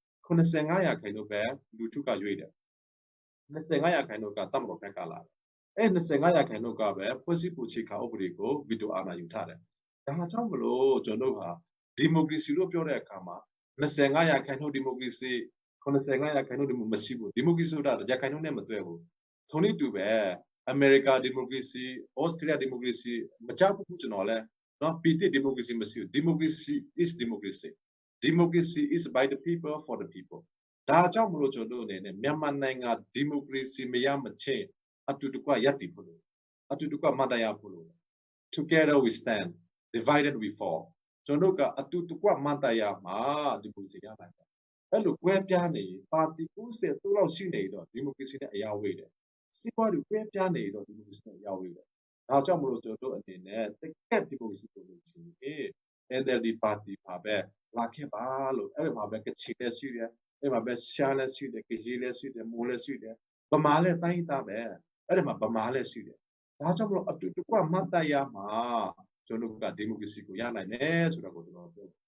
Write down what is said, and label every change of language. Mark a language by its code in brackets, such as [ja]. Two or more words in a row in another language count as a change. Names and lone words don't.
[my] 85% ပဲလူထုကရွေးတယ်25%ကတမတော်ဘက်ကလာတယ်အဲ့25%ကပဲဖွဲ့စည်းပုံခြေခါဥပဒေကိုဗီတိုအာဏာယူထားတယ်ဒါကြောင့်မလို့ကျွန်တော်ဟာဒီမိုကရေစီလို့ပြောတဲ့အခါမှာ25%ဒီမိုကရေစီ85%ဒီမိုမရှိဘူးဒီမိုကရေစီဆိုတာရခိုင်နှုန်းနဲ့မတွဲဘူးထုံးနည်းတူပဲအမေရိ ကဒီမိုကရေစီဩစတြေးလျဒီမိုကရေစီမကြောက်ဘူးကျွန်တော်လဲနော်ပြည်တိဒီမိုကရေစီမရှိဘူး [en] democracy is democracy democracy is by the people for the people [my] ဒါကြောင့်မလို့ကျွန်တော်အနေနဲ့မြန်မာနိုင်ငံဒီမိုကရေ စီမရမချင်းအတူတကွရပ်တည်ဖို့လို့အတူတကွမတရားဖို့လို့ [en] together we stand divided we fall [my] ကျွန်တော်ကအတူတကွမတရားမှာဒီမိုကရေစီရနိုင် တယ်အဲ့လိုကွဲပြားနေပါတီ90လောက်ရှိနေတော့ဒီမိုကရေစီနဲ့အရာဝေးတယ်စီးပွားရေးကွဲပြားနေတော့ဒီမိုကရေစီနဲ့အရာဝေးတယ်ဒါကြောင့်မလို့ကျွန်တော်အနေနဲ့တကယ်ဒီမိုကရေစီကိုလို့ရှိရင် NLD ပါတီပါပဲလာခဲ့ပါလို့အဲ့ဒီမှာပဲကချီလက်ရှိတယ်အဲ့မှာပဲရှားလက်ရှိတယ်ကကြီးလက်ရှိတယ်မိုးလက်ရှိတယ်ဗမာလက်တိုင်းသားပဲအဲ့ဒီမှာဗမာလက်ရှိတယ်ဒါကြောင့်မလို့အတူတကွမတရားမှာကျွန်တော်ကဒီမိုကရေစီကိုရနိုင်တယ်ဆိုတော့ကိုကျွန်တော်ပြော